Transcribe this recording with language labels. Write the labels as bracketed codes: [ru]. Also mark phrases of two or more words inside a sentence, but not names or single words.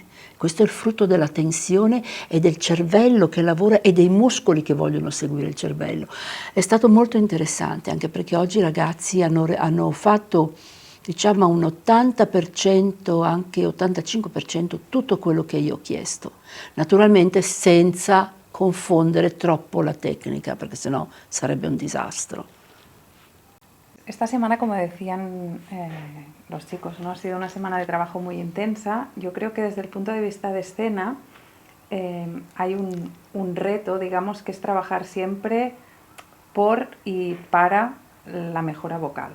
[it] Questo è il frutto della tensione e del cervello che lavora e dei muscoli che vogliono seguire il cervello. È stato molto interessante, anche perché oggi i ragazzi hanno fatto, diciamo, un 80%, anche 85% tutto quello che io ho chiesto. Naturalmente senza confondere troppo la [es] técnica, porque si no [it] sarebbe [es] un desastre. Esta semana, como decían los chicos, ¿no? Ha sido una semana de trabajo muy intensa. Yo creo que desde el punto de vista de escena hay un reto, digamos, que es trabajar siempre por y para la mejora vocal.